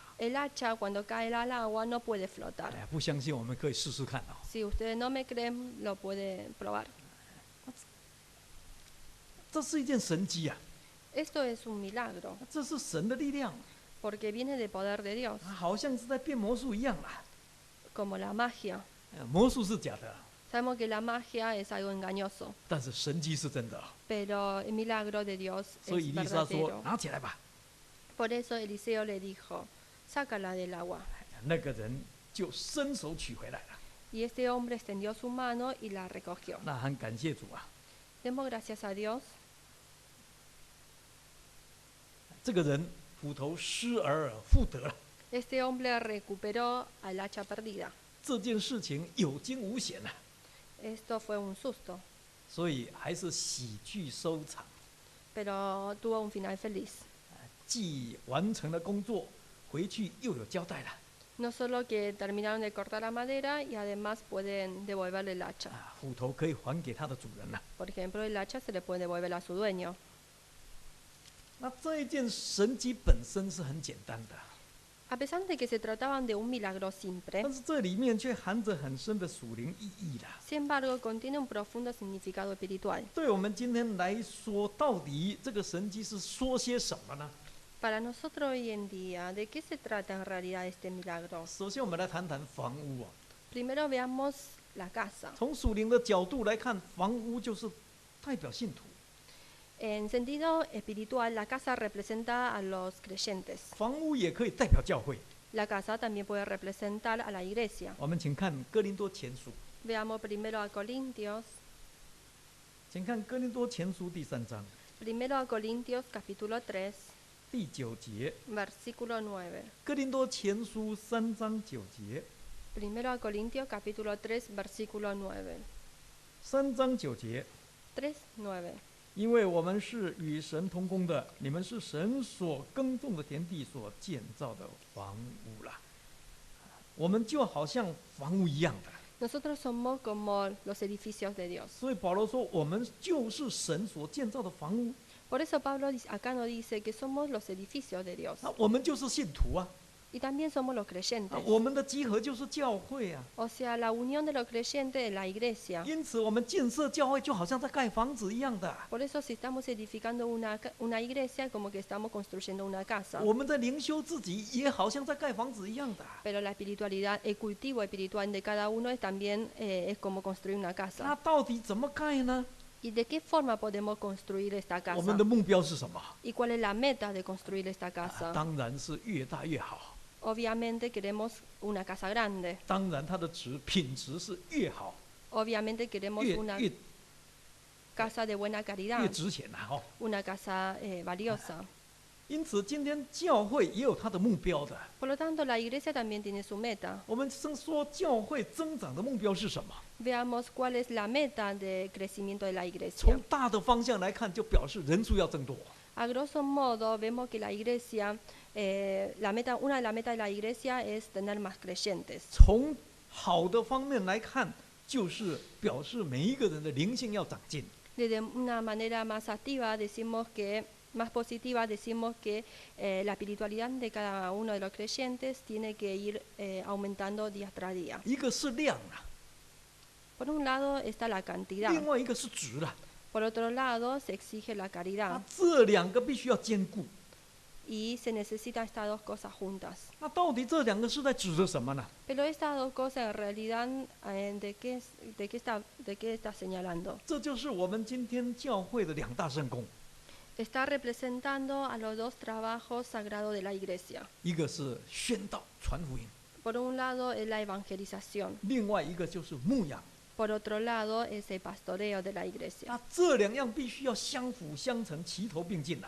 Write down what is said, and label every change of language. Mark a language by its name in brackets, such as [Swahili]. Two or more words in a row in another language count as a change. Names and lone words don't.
[Spanish] El hacha cuando cae al agua no puede flotar. [Chinese] 不相信我们可以试试看 [Spanish] Si ustedes no me creen, lo pueden probar. [Chinese] 这是一件神迹啊！ [Spanish] Esto es un milagro, [Chinese] 这是神的力量， [Spanish] porque viene del poder de Dios, [Chinese] 好像是在变魔术一样啦。 [Spanish] como la magia. [Chinese] 魔术是假的， [Spanish] Sabemos que la magia es algo engañoso, [Chinese] 但是神迹是真的。 [Spanish] pero el milagro de Dios [Chinese] 所以以 [Spanish] es [Chinese] 利沙说 [Spanish] verdadero.：“ [Chinese] 拿起来吧。 [Spanish] Por eso Eliseo le dijo, sácala del agua. ” [Chinese] 那个人就伸手取回来了。 [Spanish] Y este hombre extendió su mano y la recogió. [Chinese] 那很感谢主啊！ [Spanish] Demos gracias a Dios. [Chinese] 这个人斧头失而复得了， [Spanish] Este hombre recuperó al hacha perdida. [Chinese] 这件事情有惊无险啊！ [Spanish] Esto fue un susto, [Chinese] 所以还是喜剧收场， [Spanish] pero tuvo un final feliz. [Chinese] 既完成了工作，回去又有交代了。 [Spanish] No solo que terminaron de cortar la madera y además pueden devolverle el hacha. [Chinese] 斧头可以还给他的主人了。 [Spanish] Por ejemplo, el hacha se le puede devolver a su dueño. [Chinese] 那这一件神迹本身是很简单的， [Spanish] A pesar de que se trataban de un milagro simple, [Chinese] 但是这里面却含着很深的属灵意义啦。 [Spanish] sin embargo, contiene un profundo significado espiritual. [Chinese] 对我们今天来说，到底这个神迹是说些什么呢？ [Spanish] Para nosotros hoy en día, ¿de qué se trata en realidad este milagro? [Chinese] 首先，我们来谈谈房屋啊。 [Spanish] Primero veamos la casa. [Chinese] 从属灵的角度来看，房屋就是代表信徒， [Spanish] En sentido espiritual, la casa representa a los creyentes. [Chinese] 房屋也可以代表教会。 [Spanish] La casa también puede representar a la iglesia. [Chinese] 我们请看哥林多前书， [Spanish] Veamos primero a Corintios. [Chinese] 请看哥林多前书第3章 [Spanish] Primero a Corintios capítulo 3, [Chinese] 第9节。 [Spanish] versículo 9. [Chinese] 哥林多前书3章9节， [Spanish] Primero a Corintios capítulo 3, versículo 9. [Chinese] 3 章9节。 [Spanish] 3, 9. [Chinese] 因为我们是与神同工的，你们是神所耕种的田地所建造的房屋啦。我们就好像房屋一样的， [Spanish] Nosotros somos como los edificios de Dios. [Chinese] 所以保罗说，我们就是神所建造的房屋， [Spanish] Por eso Pablo acá nos dice que somos los edificios de Dios. [Chinese] 那我们就是信徒啊， [Spanish] Y también somos los creyentes. [Chinese] 我们的集合就是教会啊。 [Spanish] O sea, la unión de los creyentes en la iglesia. [Chinese] 因此，我们建设教会就好像在盖房子一样的。 [Spanish] Por eso si estamos edificando una iglesia, como que estamos construyendo una casa. [Chinese] 我们在灵修自己也好像在盖房子一样的。 [Spanish] Pero la espiritualidad, el cultivo espiritual de cada uno es también es como construir una [Chinese] 那 [Spanish] casa. [Chinese] 到底怎么盖呢？ [Spanish] ¿Y de qué forma podemos construir esta [Chinese] 我 [Spanish] casa? [Chinese] 们的目标是什么？ [Spanish] ¿Y cuál es la meta de construir esta casa? [Chinese] 当然是越大越好。 [Spanish] Obviamente queremos una casa grande. [Chinese] 当然，它的品质是越好， [Spanish] Obviamente queremos [Chinese] 越 [Spanish] una [Chinese] 越 [Spanish] casa de buena [Chinese] 越 [Spanish] calidad, [Chinese] 值钱呐！哦， [Spanish] una casa valiosa. [Chinese] 因此今天教会也有它的目标的。 [Spanish] Por lo tanto, la iglesia también tiene su meta. [Chinese] 我们说教会增长的目标是什么？ [Spanish] Veamos cuál es la meta de crecimiento de la iglesia. [Chinese] 从大的方向来看，就表示人数要增多。 [Spanish] A grosso modo, vemos que la iglesia, una de las metas de la iglesia es tener más creyentes. [Chinese] 从好的方面来看，就是表示每一个人的灵性要长进。 [Spanish] De una manera más activa, más positiva, decimos que la espiritualidad de cada uno de los creyentes tiene que ir aumentando día tras día. [Chinese] 一个是量啊， [Spanish] Por un lado está la cantidad, [Chinese] 另外一个是值了。 [Spanish] por otro lado se exige la [Chinese] 那 [Spanish] caridad [Chinese] 这两个必须要兼顾。 [Spanish] y se necesitan estas dos cosas juntas. [Chinese] 那到底这两个是在指着什么呢？ [Spanish] Pero estas dos cosas en realidad, ¿de qué está señalando? [Chinese] 这就是我们今天教会的两大圣工， [Spanish] Está representando a los dos trabajos sagrados de la iglesia. [Chinese] 一个是宣道传福音， [Spanish] Por un lado es la evangelización, [Chinese] 另外一个就是牧养。 [Spanish] por otro lado es el pastoreo de la iglesia. [Chinese] 那这两样必须要相辅相成，齐头并进啊！